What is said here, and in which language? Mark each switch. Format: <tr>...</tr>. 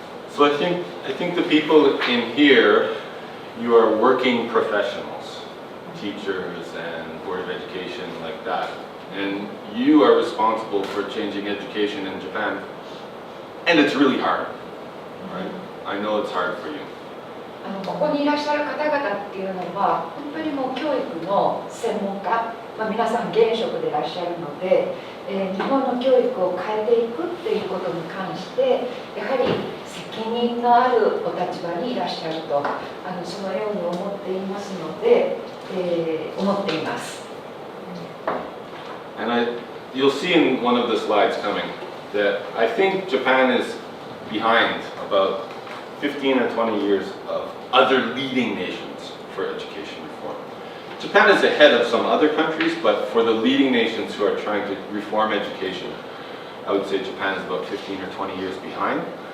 <en>So I think the people in here, you are working professionals, teachers and Board of Education like that, and you are responsible for changing education in Japan, and it's really hard, right? I know it's hard for you.</en> <ja>ここにいらっしゃる方々っていうのは本当にもう教育の専門家、皆さん現職でいらっしゃるので、日本の教育を変えていくっていうことに関してやはり責任のあるお立場にいらっしゃるとそのように思っていますので、思っています。</ja> <en>And you'll see in one of the slides coming that I think Japan is behind about 15 or 20 years of other leading nations for education reform. Japan is ahead of some other countries, but for the leading nations who are trying to reform education, I would say Japan is about 15 or 20 years behind.</en>